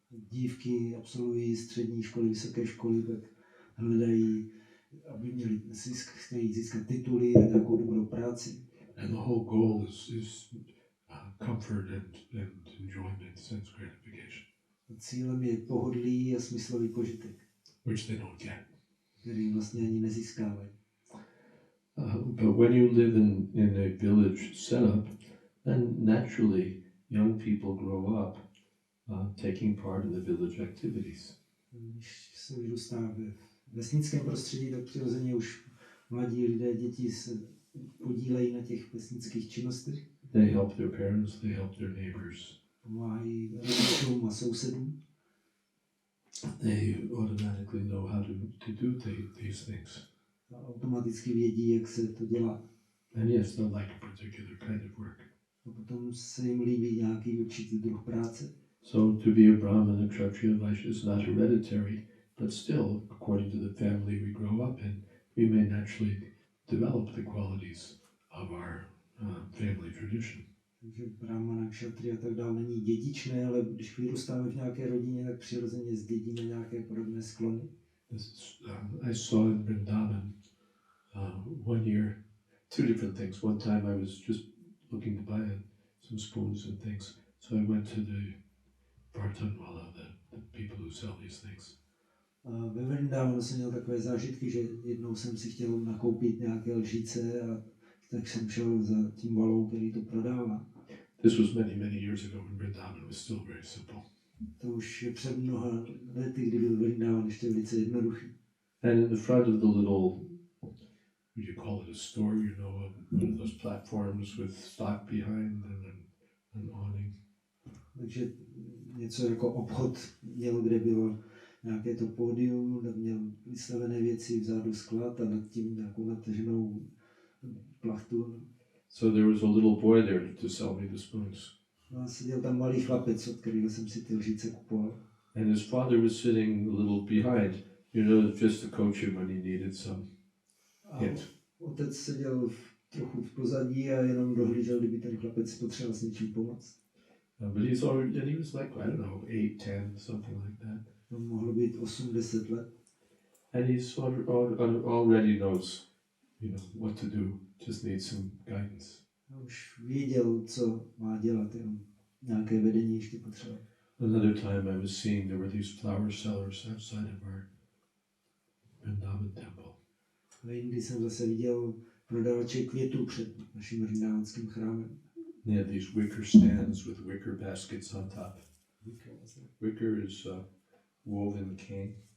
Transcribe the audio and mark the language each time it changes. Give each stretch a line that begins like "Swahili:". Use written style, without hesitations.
Czech: Dívky absolvují střední školy, vysoké školy, tak hledají, aby měli chtějí získat tituly a nějakou dobrou práci.
English: And the whole goal is comfort and enjoyment, sense gratification.
Czech: A cílem je pohodlí a smyslový požitek,
English: Which they don't get.
Czech: který vlastně ani nezískávají.
English: But when you live in a village setup, then naturally young people grow up taking part in the village activities.
Czech: Když se vyrůstá ve vesnickém prostředí, tak přirozeně už mladí lidé, děti se podílejí na těch vesnických činnostech.
English: They help their parents, they help their neighbors.
Czech: Pomáhají rodičům a sousedům.
English: They automatically know how to do these things.
Czech: automaticky vědí, jak se to dělá.
English: And yes, they'll like a particular kind of work.
Czech: A potom se jim líbí nějaký určitý druh práce.
English: So to be a Brahmin, a Kshatriya, Vaishya is not hereditary, but still, according to the family we grow up in, we may naturally develop the qualities of our family tradition.
Czech: Takže brahmana, kšatri a tak dále není dědičné, ale když vyrůstáme v nějaké rodině, tak přirozeně zdědíme nějaké podobné sklony.
English: I saw in Vrindavan one year 2 different things. One time I was just looking to buy some spoons and things, so I went to the Bartanwala, the people who sell these things.
Czech: Ve Vrindávanu jsem měl takové zážitky, že jednou jsem si chtěl nakoupit nějaké lžíce a tak jsem šel za tím valou, který to prodává.
English: This was many years ago when Vrindavan was still very simple.
Czech: To už je před mnoha lety, kdy byl Vrindávan ještě velice jednoduchý.
English: And in the front of the little, would you call it a store, you know, one of those platforms with stock behind and an awning.
Czech: Takže něco jako obchod měl, kde bylo nějaké to pódium, tam měl vystavené věci, vzadu sklad a nad tím nějakou nataženou plachtu.
English: So there was a little boy there to sell me the spoons.
Czech: No a seděl tam malý chlapec, od kterého jsem si ty lžíce kupoval.
English: And his father was sitting a little behind, you know, just to coach him when he needed some hint.
Czech: Otec seděl trochu v pozadí a jenom dohlížel, kdyby ten chlapec potřeboval s něčím pomoct.
English: But he's already, and he was like, I don't know, 8, 10, something like that.
Czech: To mohlo být 8-10 let.
English: And he's already knows, you know, what to do, just needs some guidance.
Czech: A už věděl, co má dělat, jenom nějaké vedení ještě potřeboval.
English: Another time I was seeing there were these flower sellers outside of our Vrindavan temple.
Czech: A jindy jsem zase viděl prodavače květů před naším vrindávanským chrámem.
English: They had these wicker stands with wicker baskets on top. Wicker is woven cane.